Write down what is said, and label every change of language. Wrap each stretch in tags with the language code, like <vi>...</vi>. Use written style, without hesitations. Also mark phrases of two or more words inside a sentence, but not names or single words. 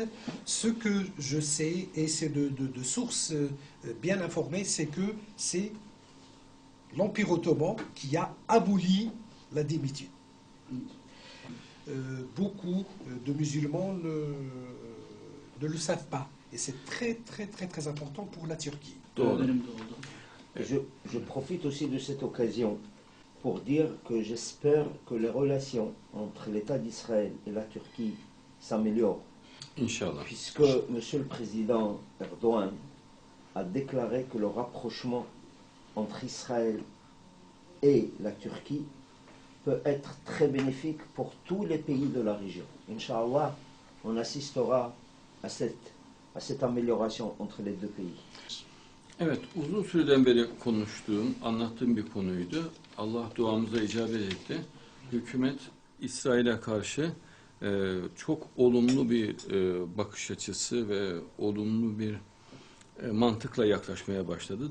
<fr>Ce que je sais, et c'est de sources bien informées, c'est que c'est l'Empire ottoman qui a aboli la démitude. Beaucoup de musulmans ne le savent pas. Et c'est très, très, très, très important pour la Turquie.</fr> <tr>O dönemde oldu.</tr> <fr>Je profite aussi de cette occasion pour dire que j'espère que les relations entre l'État d'Israël et la Turquie s'améliorent.</fr> <tr>İnşallah.</tr> <fr>Puisque Monsieur le Président Erdogan a déclaré que le rapprochement entre Israël et la Turquie peut être très bénéfique pour tous les pays de la région. Inch'Allah, on assistera à cette amélioration entre les deux pays.</fr> <tr>Evet, uzun süreden beri konuştuğum, anlattığım bir konuydu. Allah duamıza icabet etti. Hükümet İsrail'e karşı çok olumlu bir bakış açısı ve olumlu bir mantıkla yaklaşmaya başladı.</tr>